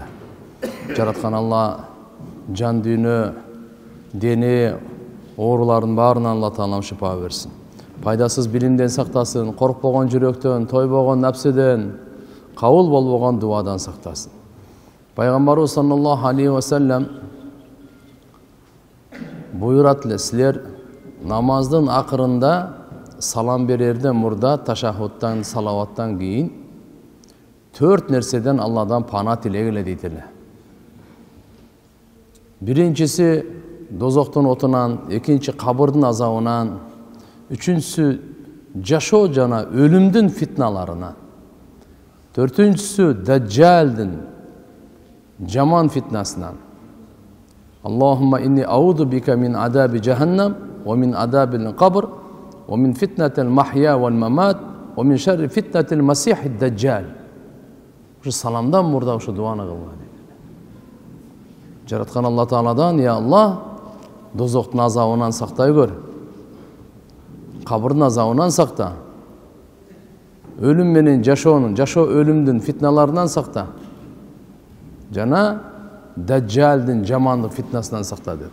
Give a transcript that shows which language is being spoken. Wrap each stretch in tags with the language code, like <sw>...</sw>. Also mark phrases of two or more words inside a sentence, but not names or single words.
<ky>Жараткан Алла жан дүйнө, дене оорулардын баарынан Алла Таалам шифа берсин. Пайдасыз билимден сактасын, коркпогон жүрөктөн, тойбогон напсыден, кабыл болбогон дубадан сактасын. Пайгамбарыбыз</ky> <ar>صلى الله عليه وسلم</ar> <ky>буйрат эле, силер намаздын акырында салам берерден мурда ташаххудтан, салаваттан кийин 4 нерседен Алладан пана тилегиле дейт эле. Биринчиси дозоктун отунан, экинчи кабырдын азабынан, үчүнчүсү жашоо жана өлүмдүн фитналарынан, төртүнчүсү даджалдын жаман фитнасынан.</ky> <ar>اللهم إني أعوذ بك من عذاب جهنم, ومن عذاب القبر، ومن فتنة المحيا والممات، ومن شر فتنة المسيح الدجال.</ar> <ky>Ушу саламдан мурда ушу дуаны кылган. Жараткан Алла Тааладан,</ky> <ar>يا الله,</ar> <ky>дозоктун азабынан сактай көр, кабырдын азабынан сакта, өлүм менен жашоонун, жашоо өлүмдүн фитналарынан сакта, жана даджалдын жамандык фитнасынан сакта деп.</ky>